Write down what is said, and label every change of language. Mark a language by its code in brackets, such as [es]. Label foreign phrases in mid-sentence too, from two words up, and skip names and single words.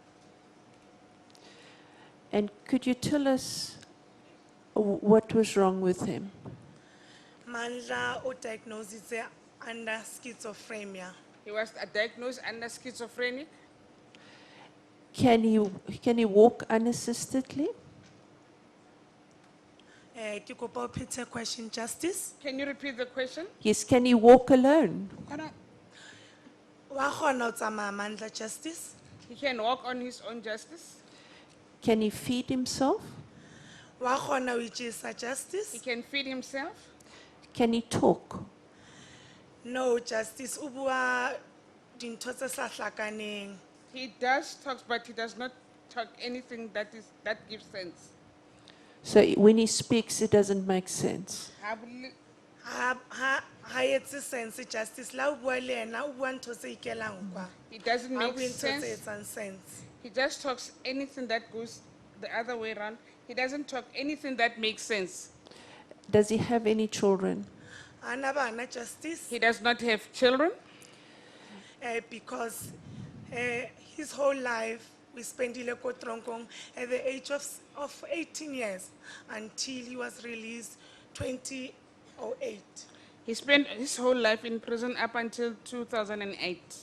[en] And could you tell us what was wrong with him? Mandla o diagnosed under schizophrenia. He was diagnosed under schizophrenic. Can he walk unassistedly? [st] Ke kopa o phethe question Justice. [en] Can you repeat the question? Yes, can he walk alone? [st] Wa kgona ho tsamaya Mandla Justice. [en] He can walk on his own, Justice. Can he feed himself? [st] Wa kgona ho itjesa Justice. [en] He can feed himself. Can he talk? No Justice, [st] o bua dintho tse sa hlakaneng. [en] He does talk, but he does not talk anything that gives sense. So when he speaks, it doesn't make sense. [st] Ha etse sense Justice. La o bua le yena, o bua ntho tse ikelang kwa. [en] He doesn't [st] Ha [en] make [st] bue ntho tse [en] sense. [st] etsang sense. [en] He just talks anything that goes the other way around. He doesn't talk anything that makes sense. Does he have any children? [st] Ana bana Justice. [en] He does not have children Because his whole life we spent in Tronkong at the age of 18 years until he was released 2008. He spent his whole life in prison up until 2008.